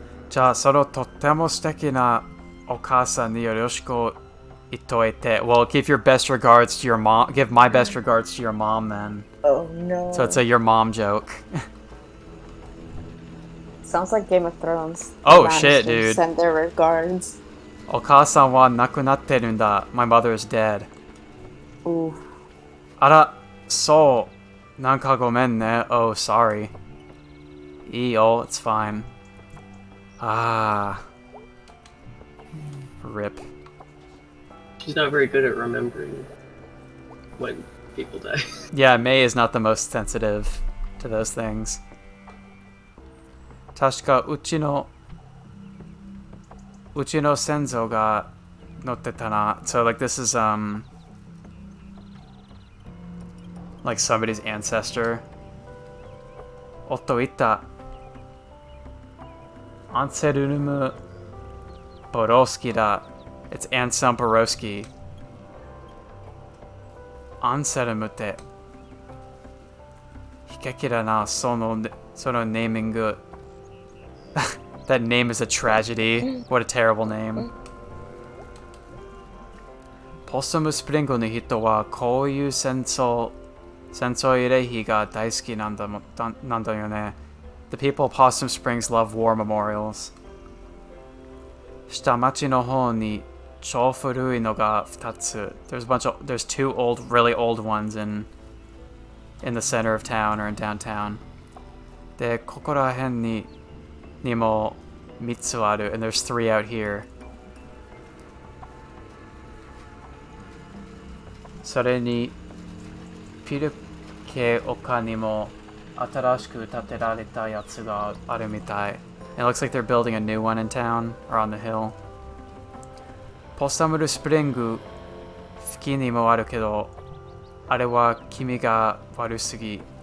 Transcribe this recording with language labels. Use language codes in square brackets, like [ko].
[ja] じゃあそのとっても素敵なお母さんによろしく言っといて. [en] Well, give your best regards to your mom. Give my best regards to your mom then. Oh no. So it's a your mom joke. Sounds like Game of Thrones. Oh shit, dude. Send their regards. [ja] お母さんは亡くなってるんだ. [en] My mother is dead. Ooh. [ja] あら、そう。なんかごめんね. [en] Oh, sorry. [ja] いいよ, [en] it's fine. Ah. Rip. She's not very good at remembering when people die. Yeah, May is not the most sensitive to those things. [ja] 確かうちの先祖が乗ってたな. [en] So like this is like somebody's ancestor. [ja] おっと言った. アンセルムボロスキだ. [en] It's Anselm Borowski. [ja] アンセルムって悲劇だな、そのネーミング. [en] That name is a tragedy. What a terrible name. [ja] ポッサムスプリングの人はこういう戦争慰霊碑が大好きなんだよね. [en] The people of Possum Springs love war memorials. [ja] 下町の方に超古いのが2つ. [en] There's two really old ones in the center of town or in downtown. [ja] で、ここら辺にも3つある, [en] and there's 3 out here. [ja] それにピルケ丘にも新しく建てられたやつがあるみたい. [en] It looks like they're building a new one in town or on the hill. [ja] ポサムルスプリング付近にもあるけど、あれは君が悪すぎ.